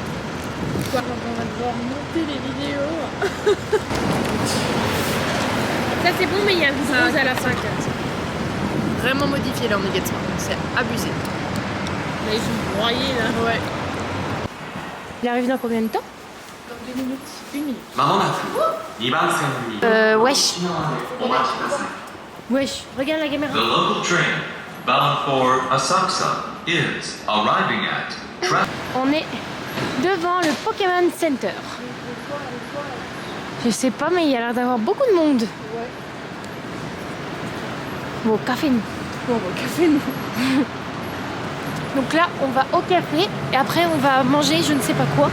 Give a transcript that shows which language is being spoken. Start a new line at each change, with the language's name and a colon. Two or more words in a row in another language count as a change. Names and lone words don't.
French: Quoi, on va devoir monter les vidéos. Ça, c'est bon, mais il y a un goût Ça, rose à la fin. Vraiment modifié là en nugget soir. C'est abusé. Là, ils sont broyés, là. Ouais. Il arrive dans combien de temps? Dans 2 minutes. 1 minute.
Japanese: まもなく2番線に
French: Wesh.
Japanese: お待ちください。
French: Wesh, regarde la caméra.
English: The local train bound for Asakusa is arriving at
French: On est devant le Pokémon Center. Je sais pas, mais il y a l'air d'avoir beaucoup de monde. Ouais. Bon, au café, nous. Bon, au café, nous. Donc là, on va au café et après, on va manger je ne sais pas quoi.